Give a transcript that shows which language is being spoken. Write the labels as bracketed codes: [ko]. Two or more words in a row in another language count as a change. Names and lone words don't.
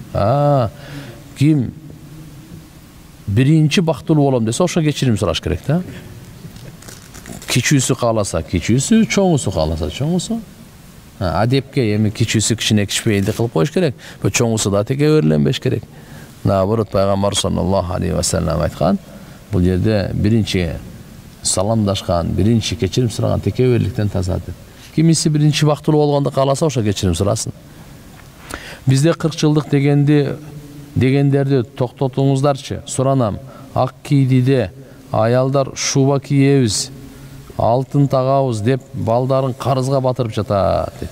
[ky] Ким биринчи бактылуу болом десе, ошо кечирим сураш керек да. Кичүүсү кааласа, кичүүсү, чоңусу кааласа, чоңусу. Адепке эми кичүүсү кичине кичпейди кылып коюш керек. Чоңусу да текеберленбеш керек. Наоборот, пайгамбар [ar] صلى الله عليه وسلم [ky] айткан, бул жерде биринчи саламдашкан, биринчи кечирим сураган текеберликтен таза деп. Кимиси биринчи бактылуу болгонду кааласа, ошо кечирим сурасын. Бизде 40 жылдык дегендерди токтотуңуздарчы. Суранам, ак кийдиде аялдар шуба кийебиз, алтын тагабыз деп балдарын карызга батырып жатат дейт.